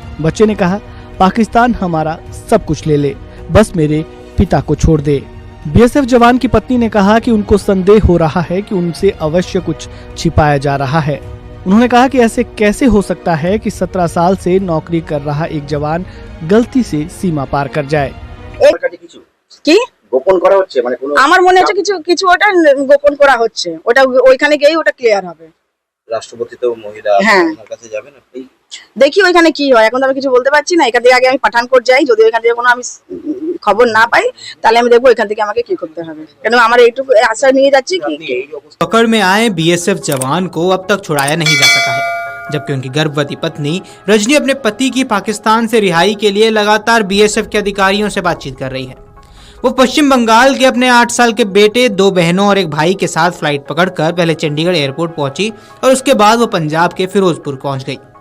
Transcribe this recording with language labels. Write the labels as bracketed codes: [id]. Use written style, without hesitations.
[hi] बच्चे ने कहा, पाकिस्तान हमारा सब कुछ ले ले, बस मेरे पिता को छोड़ दे। बीएसएफ जवान की पत्नी ने कहा कि उनको संदेह हो रहा है कि उनसे अवश्य कुछ छिपाया जा रहा है। उन्होंने कहा कि ऐसे कैसे हो सकता है कि 17 साल से नौकरी कर रहा एक जवान गलती से सीमा पार कर जाए। [bn] কি গোপন করা হচ্ছে মানে কোনো আমার মনে হচ্ছে কিছু কিছু ওটা গোপন করা হচ্ছে, ওটা ওইখানে গিয়েই ওটা ক্লিয়ার হবে। রাষ্ট্রপতি তো মহিলা, ওনার কাছে যাবেন আপনি? দেখি ওইখানে কি হয়, এখন তো আমি কিছু বলতে পারছি না। এখান থেকে আগে আমি পাঠানকোট যাই, যদি ওইখান থেকে কোনো আমি খবর না পাই তাহলে আমি দেখবো এখান থেকে আমাকে কি করতে হবে, কেন আমার এইটুকু আশা নিয়ে যাচ্ছি কি [hi] पकड़ में आए बीएसएफ जवान को अब तक छुड़ाया नहीं जा सका है, जबकि उनकी गर्भवती पत्नी रजनी अपने पति की पाकिस्तान से रिहाई के लिए लगातार बीएसएफ के अधिकारियों से बातचीत कर रही है। वो पश्चिम बंगाल के अपने 8 साल के बेटे, 2 बहनों और एक भाई के साथ फ्लाइट पकड़कर पहले चंडीगढ़ एयरपोर्ट पहुंची और उसके बाद वो पंजाब के फिरोजपुर पहुंच गई।